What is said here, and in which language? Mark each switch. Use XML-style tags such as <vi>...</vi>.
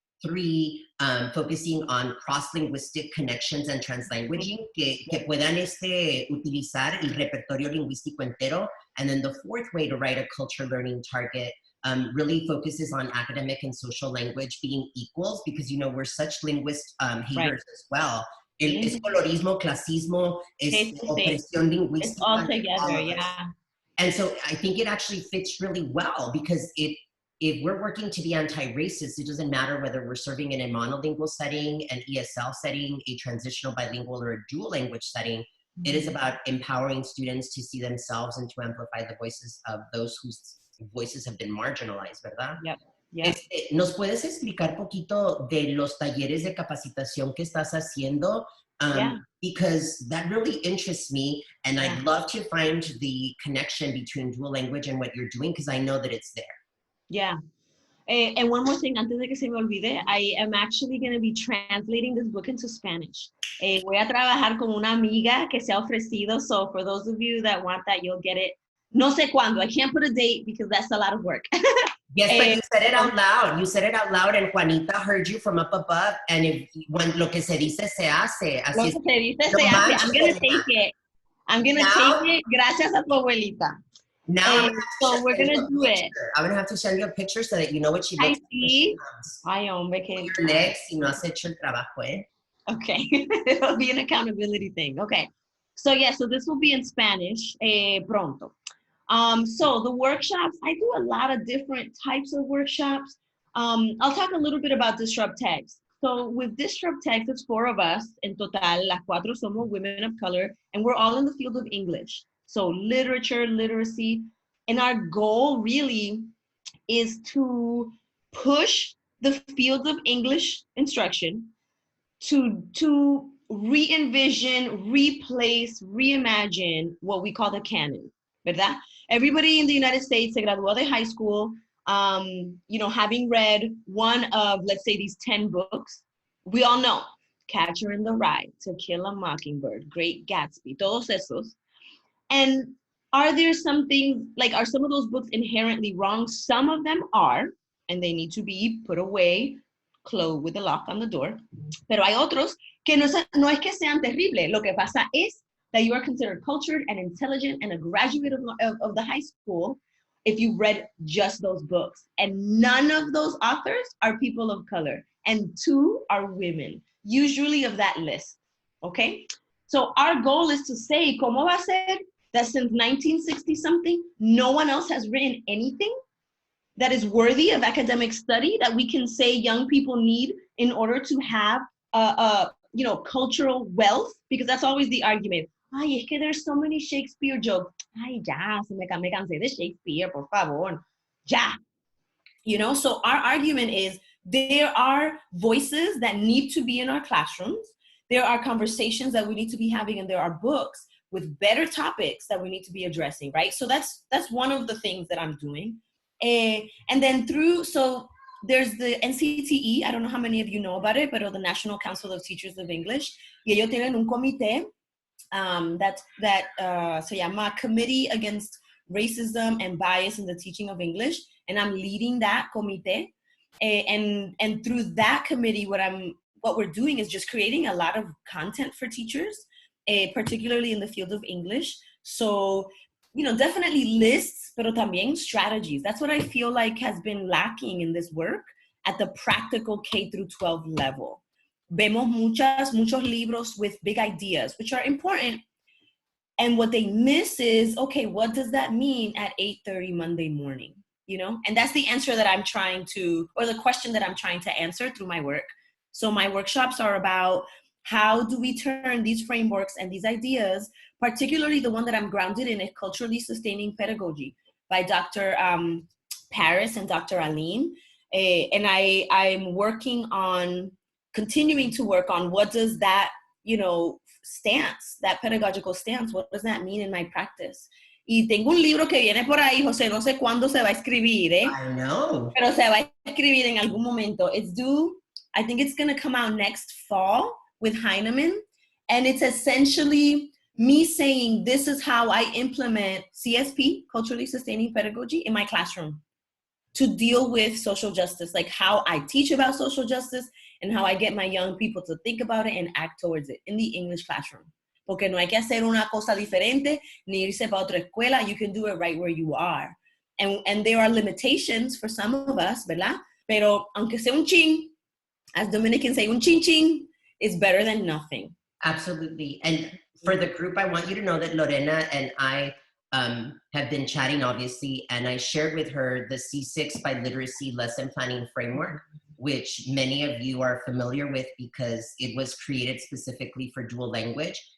<es>3,</es> <en>focusing on cross-linguistic connections and translanguaging,</en> <es>que puedan utilizar el repertorio lingüístico entero.</es> <en>And then the 4th way to write a culture learning target really focuses on academic and social language being equals, because, you know, we're such linguist haters Right. as well.</en> <es>Es colorismo, clasismo, es opresión lingüística.</es> <en>It's all together, yeah. And so I think it actually fits really well, because if we're working to be anti-racist, it doesn't matter whether we're serving in a monolingual setting, an ESL setting, a transitional bilingual, or a dual language setting. Mm-hmm. It is about empowering students to see themselves and to amplify the voices of those whose voices have been marginalized,</en> <es>¿verdad?</es> <en>Yep. Yep.</en> <es>¿Nos puedes explicar poquito de los talleres de capacitación que estás haciendo?</es> <en>Yeah. Because that really interests me, and yeah. I'd love to find the connection between dual language and what you're doing, because I know that it's there. Yeah. And one more thing,</en> <es>antes de que se me olvide,</es> <en>I am actually going to be translating this book into Spanish.</en> <es>Voy a trabajar con una amiga que se ha ofrecido,</es> <en>so for those of you that want that, you'll get it.</en> <es>No sé cuándo.</es> <en>I can't put a date because that's a lot of work. Yes, but you said it out loud. You said it out loud, and Juanita heard you from up above.</en> <es>And lo que se dice se hace. Así lo que se dice se hace.</es> <en>I'm going to take it. I'm going to take it.</en> <es>Gracias a tu abuelita.</es> <en>Now so we're going to do it. I'm going to have to send you a picture so that you know what she looks</en> <es>like. Ay, hombre, que...</es> <en>You're next,</en> <es>si no has hecho el trabajo, eh?</es> <en>Okay. It'll be an accountability thing. Okay. So yeah, so this will be in Spanish</en> <es>pronto.</es> <en>So the workshops, I do a lot of different types of workshops. I'll talk a little bit about Disrupt Text. So with Disrupt Text, it's 4 of us. En total, las 4 somos women of color, and we're all in the field of English. So literature, literacy, and our goal really is to push the field of English instruction to re-envision, replace, reimagine what we call the canon,</en> <es>¿verdad?</es> <en>Everybody in the United States</en> <es>se graduó de</es> <en>high school, you know, having read one of, let's say, these 10 books. We all know Catcher in the Rye, To Kill a Mockingbird, Great Gatsby,</en> <es>todos esos.</es> <en>And are there some things, like, are some of those books inherently wrong? Some of them are, and they need to be put away, closed with a lock on the door.</en> <es>Pero hay otros que no es que sean terribles. Lo que pasa es</es> <en>that you are considered cultured and intelligent and a graduate of the high school if you read just those books. And none of those authors are people of color. And 2 are women, usually of that list, okay? So our goal is to say,</en> <es>¿cómo va a ser</es> <en>that since 1960-something, no one else has written anything that is worthy of academic study that we can say young people need in order to have you know, cultural wealth? Because that's always the argument.</en> <es>Ay, es que</es> <en>there's so many Shakespeare jokes.</en> <es>Ay, ya, me cansé de Shakespeare, por favor. Ya.</es> <en>You know, so our argument is there are voices that need to be in our classrooms. There are conversations that we need to be having, and there are books with better topics that we need to be addressing, right? So that's one of the things that I'm doing. And then so there's the NCTE, I don't know how many of you know about it, but the National Council of Teachers of English.</en> <es>Y ellos tienen un comité that se llama Committee Against Racism and Bias in the Teaching of English,</es> <en>and I'm leading that</en> <es>comité.</es> <en>And through that committee, what we're doing is just creating a lot of content for teachers, particularly in the field of English. So, definitely lists,</en> <es>pero también</es> <en>strategies. That's what I feel like has been lacking in this work at the practical K through 12 level.</en> <es>Vemos muchos libros</es> <en>with big ideas, which are important. And what they miss is, okay, what does that mean at 8:30 Monday morning? And that's the answer that I'm trying to, or the question that I'm trying to answer through my work. So my workshops are about how do we turn these frameworks and these ideas, particularly the one that I'm grounded in, a culturally sustaining pedagogy by Dr. Paris and Dr. Aline. And I'm working on, continuing to work on what does that, stance, that pedagogical stance, what does that mean in my practice?</en> <es>Y tengo un libro que viene por ahí, José, no sé cuándo se va a escribir,</es> <en>I know.</en> <es>Pero se va a escribir en algún momento.</es> <en>It's due, I think it's going to come out next fall with Heinemann. And it's essentially me saying, this is how I implement CSP, culturally sustaining pedagogy, in my classroom to deal with social justice, like how I teach about social justice and how I get my young people to think about it and act towards it in the English classroom.</en> <es>Porque no hay que hacer una cosa diferente, ni irse para otra escuela.</es> <en>You can do it right where you are. And there are limitations for some of us,</en> <es>¿verdad? Pero aunque sea un chin,</es> <en>as Dominicans say,</en> <es>un chin chin</es> <en>is better than nothing. Absolutely. And for the group, I want you to know that Lorena and I have been chatting, obviously, and I shared with her the C6 by Literacy Lesson Planning Framework, which many of you are familiar with because it was created specifically for dual language.</en>